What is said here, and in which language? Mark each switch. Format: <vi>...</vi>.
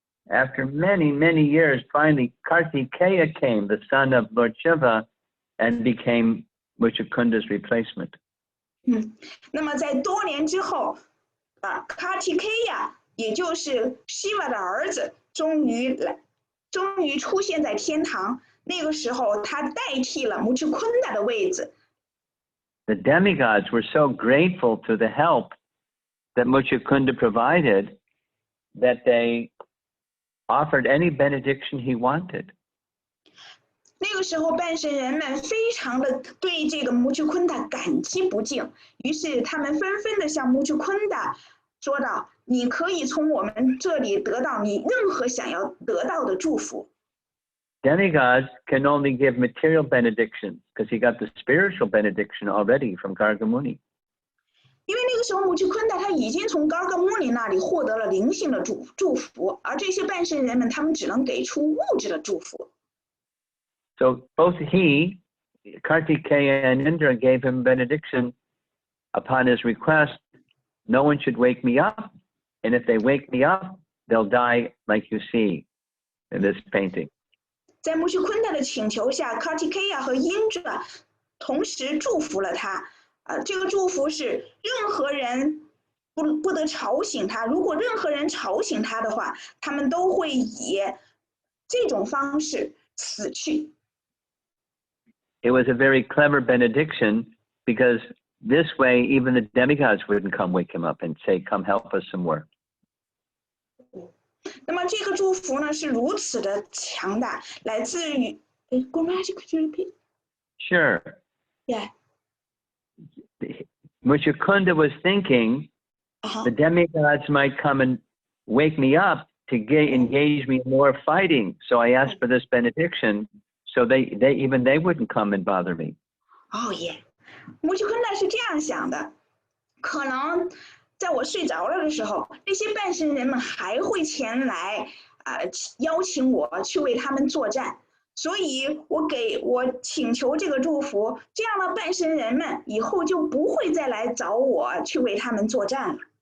<en>After many, many years, finally Kartikeya came, the son of Lord Shiva, and became Mucukunda's replacement.</en> <zh>那么在多年之后，Kartikeya 也就是 Shiva 的儿子，终于出现在天堂。那个时候，他代替了Mucukunda的位置。</zh> <en>The demigods were so grateful to the help that Mucukunda provided that they offered any benediction he wanted.</en> <zh>那个时候，半神人们非常的对这个Mucukunda感激不尽，于是他们纷纷的向Mucukunda说道：“你可以从我们这里得到你任何想要得到的祝福。”</zh> <en>Demigods can only give material benedictions because he got the spiritual benediction already from Gargamuni.</en> <zh>因为那个时候Mucukunda他已经从Gargamuni那里获得了灵性的祝福，而这些半神人们他们只能给出物质的祝福。</zh> <en>So both he, Kartikeya, and Indra gave him benediction upon his request. No one should wake me up, and if they wake me up, they'll die like you see in this painting.</en> <zh>在Mucukunda的请求下 ，Kartikeya 和 Indra 同时祝福了他。这个祝福是任何人不得吵醒他，如果任何人吵醒他的话，他们都会以这种方式死去。</zh> <en>It was a very clever benediction because this way even the demigods wouldn't come wake him up and say, "Come help us some more."</en> <zh>那么这个祝福呢是如此的强大，来自于，</zh> <en>Could you repeat? Sure. Yeah. Mucukunda was thinking the demigods might come and wake me up to engage me in more fighting. So I asked for this benediction so they wouldn't come and bother me. Oh yeah.</en> <zh>Mucukunda 是这样想的，可能在我睡着了的时候，这些半神人们还会前来邀请我去为他们作战。所以我请求这个祝福，这样的半神人们以后就不会再来找我去为他们作战了。</zh>